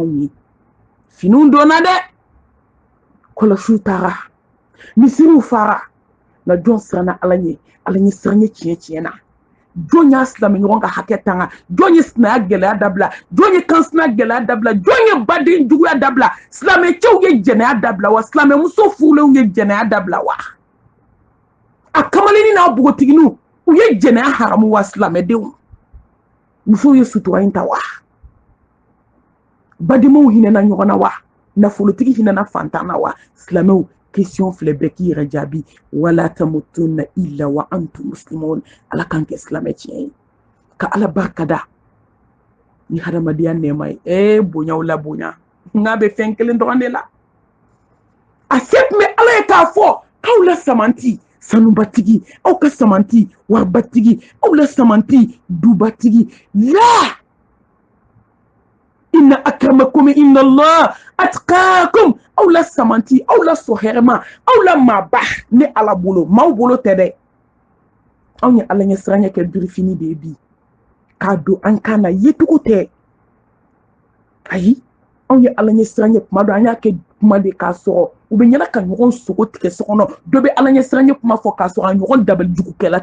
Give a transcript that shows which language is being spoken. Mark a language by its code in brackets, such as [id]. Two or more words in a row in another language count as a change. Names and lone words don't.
[bm] anw ye finiw donna dɛ kɔlɔsiw taara misiriw fara nka jɔn siranna ala ɲɛ siran ye tiɲɛ na jɔn y'a silamɛ ɲɔgɔn ka hakɛ tanga jɔn ye sinaya gɛlɛya dabila jɔn ye kansinaya gɛlɛya dabila jɔn ye baden juguya dabila silamɛcɛw ye jɛnɛya dabila wa silamɛmuso furulenw ye jɛnɛya dabila wa a kamalenni n'a bogotigininw u ye jɛnɛya haramu wa silamɛdenw musow ye sutura in ta wa badenmaw hinɛna ɲɔgɔn na wa nafolotigi hinɛna fantan na wa silamɛw question filɛ bɛɛ k'i yɛrɛ jaabi [ar] ولا تموتن إلا وأنتم مسلمون [bm] ala k'an kɛ silamɛ tiɲɛ ye ka ala barika da ni hadamadenya nɛɛma ye bonyaw la bonya n'a bɛ fɛn kelen dɔrɔn de la a se tun bɛ ala ye k'a fɔ k'aw la samanti sanubatigi aw ka samanti waribatigi aw la samanti dubatigi la [ar] إن أكرمكم إن الله أتقاكم [bm] aw la samanti aw la sohɛrɛma aw la maaba ne ala bolo maaw bolo tɛ dɛ anw ye ala ɲɛ siranya kɛ birifini de ye bi k'a don an kan na yecogo tɛ ayi anw ye ala ɲɛ siranya kuma dɔ an y'a kɛ kuma de k'a sɔrɔ u bɛ ɲɛna ka ɲɔgɔn sogo tigɛ so kɔnɔ dɔ bɛ ala ɲɛ siranya kuma fɔ k'a sɔrɔ a ɲɔgɔn dabali jugukɛla